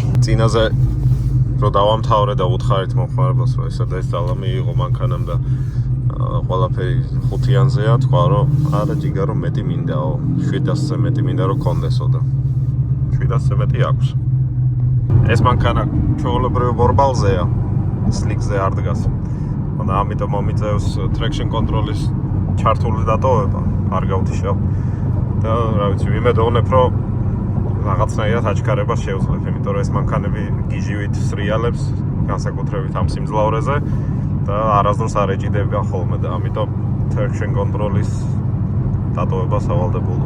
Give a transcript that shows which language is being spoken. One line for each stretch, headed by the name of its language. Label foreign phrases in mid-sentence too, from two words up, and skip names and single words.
Georgian: წინაზე რო დავამთავრე და უთხარით მომხმარებელს რომ ესა და ეს ძალა მიიღო მანქანამ და ყველაფერი 5-იანზეა, თქვა რომ არა ჯიგარო მეტი მინდაო, 700-ზე მეტი მინდა რომ კონდესო და 700-ზე მეტი აქვს. ეს მანქანა ჩვეულებრივ ბორბალზეა, სლიკზე არ დგას. და ამიტომ მომიწევს
English: traction control-
Georgian: ის ჩართული დატოვება, არ გავთიშავ. და რა ვიცი, ვიმედოვნებ რომ რაღაცნაირად აჩქარებას შევძლებ, იმიტომ რომ ეს მანქანები გიჟივით სრიალებს, განსაკუთრებით ამ სიმძლავრეზე და არასდროს არ ეჭიდება ხოლმე და ამიტომ
English: traction control-
Georgian: ის დატოვება სავალდებულოა.